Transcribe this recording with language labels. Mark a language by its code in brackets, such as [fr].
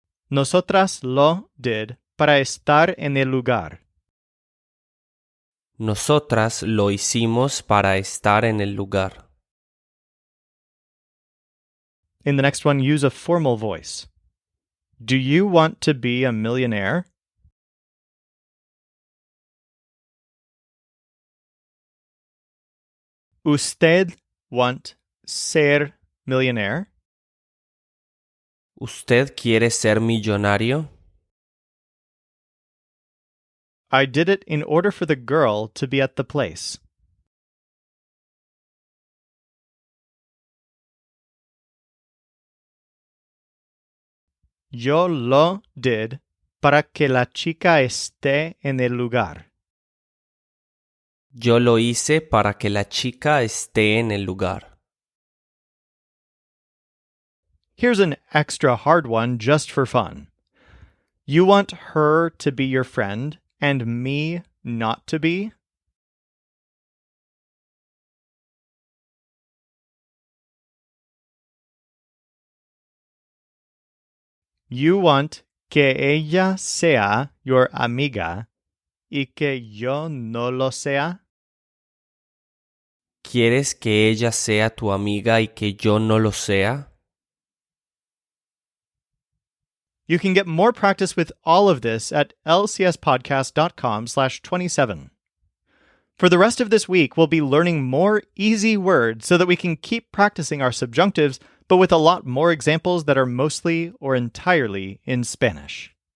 [es] Nosotras lo [en] did [es] para estar en el lugar. Nosotras lo hicimos para estar en el lugar. [en] In the next one, use a formal voice. Do you want to be a millionaire? [es] ¿Usted [en] want [es] ser [en] millionaire? [es] ¿Usted quiere ser millonario? [en] I did it in order for the girl to be at the place. [es] Yo lo [en] did [es] para que la chica esté en el lugar. Yo lo hice para que la chica esté en el lugar. [en] Here's an extra hard one just for fun. You want her to be your friend and me not to be? You want [es] que ella sea [en] your [es] amiga y que yo no lo sea? ¿Quieres que ella sea tu amiga y que yo no lo sea? [en] You can get more practice with all of this at lcspodcast.com/27. For the rest of this week, we'll be learning more easy words so that we can keep practicing our subjunctives, but with a lot more examples that are mostly or entirely in Spanish.